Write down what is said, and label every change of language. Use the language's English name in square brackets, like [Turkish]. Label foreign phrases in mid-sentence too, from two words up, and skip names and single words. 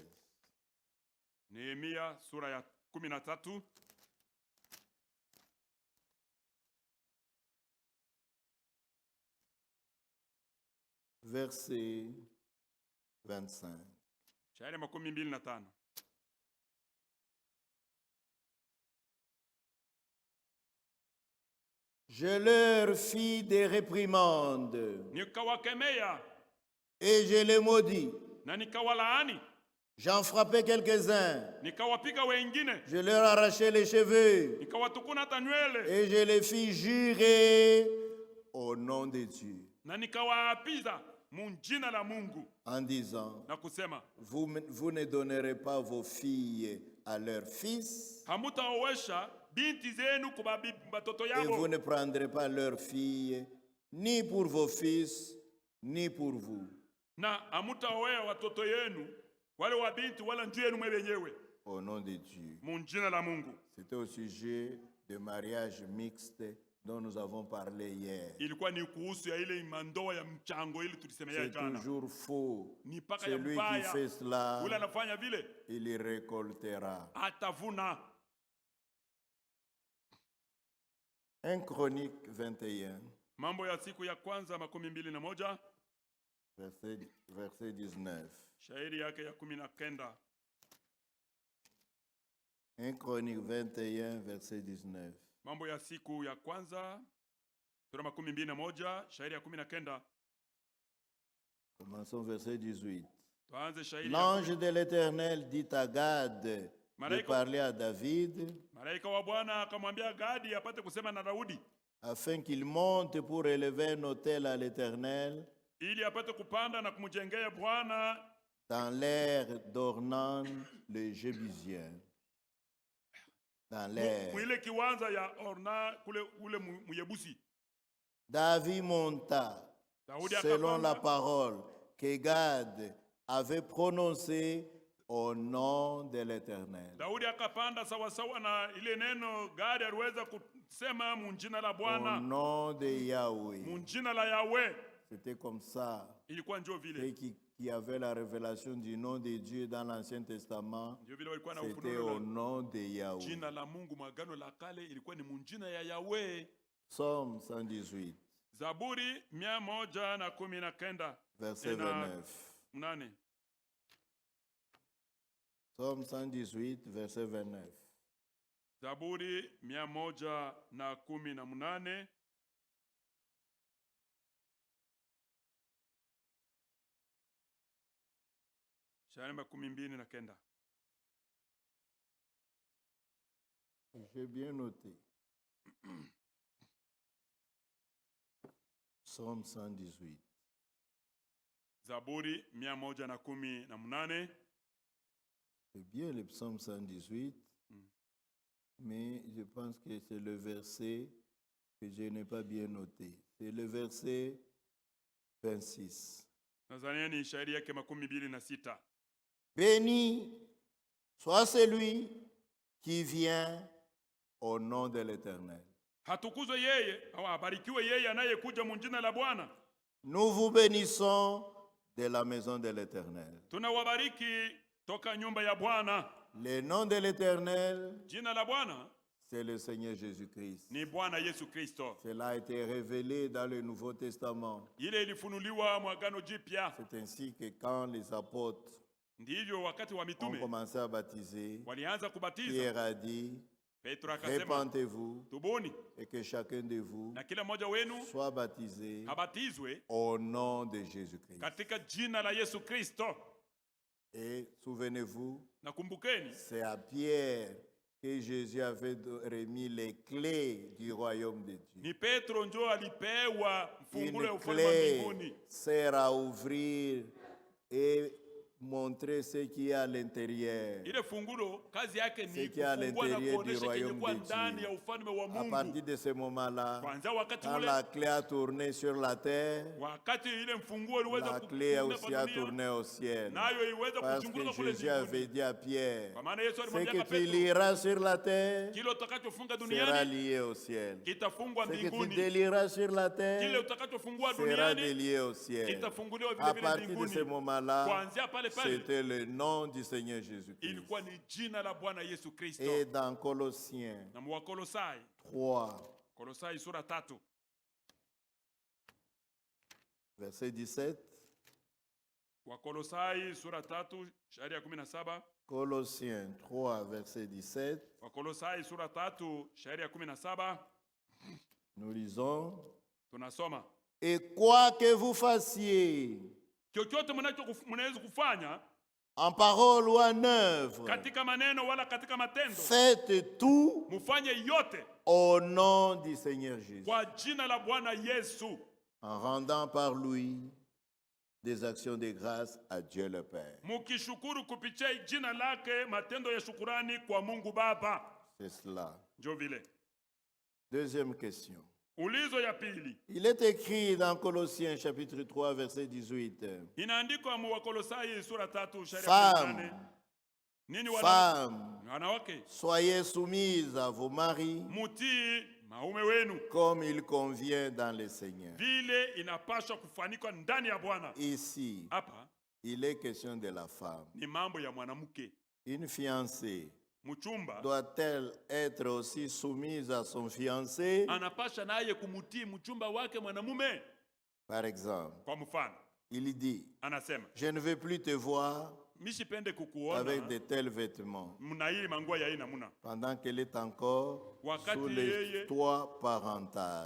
[Swahili] Nehemia sura ya 13 [French] verset 25. [Swahili] shairi 25. [French] Je leur fis des réprimandes [Swahili] Nikawakemea [French] et je les maudis. [Swahili] na nikawalaani, [French] J'en frappais quelques-uns. [Swahili] nikawapiga wengine, [French] Je leur arrachai les cheveux [Swahili] nikawatukuna hata nywele, [French] et je les fis jurer au nom de Dieu [Swahili] na nikawaapiza mjina la Mungu [French] en disant, [Swahili] na kusema, [French] vous ne donnerez pas vos filles à leurs fils [Swahili] hamutaowesha binti zenu kwa batoto [French] et vous [Swahili] yao, [French] ne prendrez pas leurs filles ni pour vos fils ni pour vous. [Swahili] na hamutaoea watoto yenu wale wa binti wala njuu yenu mwe wenyewe, [French] Au nom de Dieu. [Swahili] mjina la Mungu. [French] C'était au sujet de mariage mixte dont nous avons parlé hier. [Swahili] Ilikuwa ni kuhusu ya ile mandoa ya mchango ili tulisemea [French] C'est [Swahili] jana. [French] toujours faux. [Swahili] Ni paka ya [French] Celui qui [Swahili] mbaya, [French] fait cela, [Swahili] ule anafanya vile [French] il y récoltera. [Swahili] atavuna. [French] 1 Chronique 21, [Swahili] Mambo ya siku ya kwanza 21 [French] verset 19. [Swahili] shairi yake ya 19. [French] 1 Chronique 21, verset 19. [Swahili] Mambo ya siku ya kwanza sura 21 shairi ya 19. [French] Commençons verset 18. [Swahili] Tuanze shairi ya [French] L'ange de l'Éternel dit à Gad de [Swahili] Malaika- [French] parler à David [Swahili] Malaika wa Bwana akamwambia Gadi apate kusema na Daudi [French] afin qu'il monte pour élever un autel à l'Éternel [Swahili] ili apate kupanda na kumjengea Bwana [French] dans l'air d'Ornan le Jébusien. Dans l'air. [Swahili] mwile kiwanza ya Orna kule ule Muyebusi. [French] David monta Daudi selon la [Swahili] akapanda [French] parole que Gad avait prononcée au nom de l'Éternel. [Swahili] Daudi akapanda sawa sawa na ile neno Gadi aliweza kusema mjina la [French] Au [Swahili] Bwana, [French] nom de Yahweh. [Swahili] mjina la Yahweh. [French] C'était comme ça. [Swahili] Ilikuwa njoo [French] Ceux [Swahili] vile, [French] qui avaient la révélation du nom de Dieu dans l'Ancien Testament, [Swahili] njoo vile walikuwa na [French] c'était [Swahili] ufunuo [French] au la nom de Yahweh. [Swahili] jina la Mungu. Mwagano la kale ilikuwa ni mjina ya Yahweh. [French] Psaume 118, [Swahili] Zaburi 119 [French] verset [Swahili] na 29. 8. [French] Psaume 118, verset 29. [Swahili] Zaburi 118 shairi 29. [French] J'ai bien noté. Psaume 118. [Swahili] Zaburi 118. [French] C'est bien le psaume 118, mais je pense que c'est le verset que je n'ai pas bien noté. C'est le verset 26. [Swahili] Tanzania ni shairi yake 26. [French] Béni soit celui qui vient au nom de l'Éternel. [Swahili] Hatukuzwe yeye au abarikiwe yeye anayekuja mjina la Bwana. [French] Nous vous bénissons de la maison de l'Éternel. [Swahili] Tunawabariki toka nyumba ya Bwana. [French] Le nom de l'Éternel, [Swahili] Jina la Bwana [French] c'est le Seigneur Jésus-Christ. [Swahili] ni Bwana Yesu Kristo. [French] Cela a été révélé dans le Nouveau Testament. [Swahili] Ile ilifunuliwa mwagano jipya. [French] C'est ainsi que quand les apôtres [Swahili] Ndivyo wakati wa [French] ont [Swahili] mitume [French] commencé à baptiser, [Swahili] walianza kubatiza. [French] Pierre a dit, [Swahili] Petro akasema, [French] repentez-vous [Swahili] tubuni [French] et que chacun de vous [Swahili] na kila mmoja wenu [French] soit baptisé [Swahili] abatizwe [French] au nom de Jésus-Christ. [Swahili] katika jina la Yesu Kristo. [French] Et souvenez-vous, [Swahili] Na kumbukeni, [French] c'est à Pierre que Jésus avait remis les clés du royaume de Dieu. [Swahili] ni Petro njo alipewa mfungulo ya [French] Une [Swahili] ufalme wa [French] clé [Swahili] mbinguni. [French] sert à ouvrir et montrer ce qui est à l'intérieur. [Swahili] Ile fungulo kazi yake [French] Ce [Swahili] ni [French] qui est à [Swahili] kufungua na [French] l'intérieur du [Swahili] kuonesha kenye [French] royaume [Swahili] kwa [French] de [Swahili] ndani [French] Dieu. [Swahili] ya ufalme wa [French] À [Swahili] Mungu. [French] partir de ce moment-là, [Swahili] Kwanza wakati [French] quand [Swahili] ule, [French] la clé a tourné sur la terre, [Swahili] wakati ile mfunguo iliweza [French] la clé [Swahili] kufunga [French] aussi a [Swahili] dunia, [French] tourné au ciel. [Swahili] nayo iweza [French] Parce que [Swahili] kuchunguza kule [French] Jésus avait [Swahili] mbinguni. [French] dit à Pierre, [Swahili] Kwa maana Yesu [French] ce [Swahili] alimwambia [French] que [Swahili] kwa [French] tu Petro, liras sur la terre [Swahili] kile utakachofunga [French] sera [Swahili] duniani [French] lié au ciel. [Swahili] kitafungwa [French] Ce que tu [Swahili] mbinguni, [French] délieras sur la [Swahili] kile [French] terre [Swahili] utakachofungua [French] sera [Swahili] duniani [French] délié au ciel. [Swahili] kitafunguliwa [French] À [Swahili] vile vile [French] partir de [Swahili] mbinguni. [French] ce moment-là, [Swahili] Kuanzia pale pale [French] c'était le nom du Seigneur Jésus-Christ. [Swahili] ilikuwa ni jina la Bwana Yesu Kristo. [French] Et dans Colossiens [Swahili] Na Wakolosai, 3, Kolosai sura 3, [French] verset 17, [Swahili] Wakolosai sura 3 shairi ya 17, [French] Colossiens 3, verset 17, [Swahili] Wakolosai sura 3 shairi ya 17, [French] nous lisons, [Swahili] tunasoma, [French] et quoi que vous fassiez, [Swahili] chochote mnaweza kufanya [French] en parole ou en œuvre, [Swahili] katika maneno wala katika matendo, [French] faites tout [Swahili] mufanye yote [French] au nom du Seigneur Jésus, [Swahili] kwa jina la Bwana Yesu, [French] en rendant par lui des actions de grâce à Dieu le Père. [Swahili] mukishukuru kupitia jina lake matendo ya shukurani kwa Mungu Baba. [French] C'est cela. [Swahili] Njo vile. [French] Deuxième question. [Swahili] Ulizo ya pili, [French] Il est écrit dans Colossiens chapitre 3, verset 18. [Swahili] inaandikwa mu Wakolosai sura 3 shairi ya [French] Femmes, [Swahili] 18. Nini wanawake, [French] soyez soumises à vos maris [Swahili] mutii maume wenu [French] comme il convient dans le Seigneur. [Swahili] vile inapaswa kufanikwa ndani ya Bwana. [French] Ici, [Swahili] Hapa [French] il est question de la femme. [Swahili] ni mambo ya mwanamke. [French] Une fiancée [Swahili] Mchumba [French] doit-elle être aussi soumise à son fiancé? [Swahili] anapasha naye kumutii mchumba wake mwanamume. [French] Par exemple, [Swahili] Kwa mfano, [French] il dit, [Swahili] anasema, [French] je ne veux plus te voir [Swahili] mishipende [French] avec [Swahili] kukuona [French] de tels vêtements, [Swahili] mna hii manguo ya aina muna, [French] pendant qu'elle est encore [Swahili] wakati [French] sous les [Swahili] yeye [French] toits parentaux.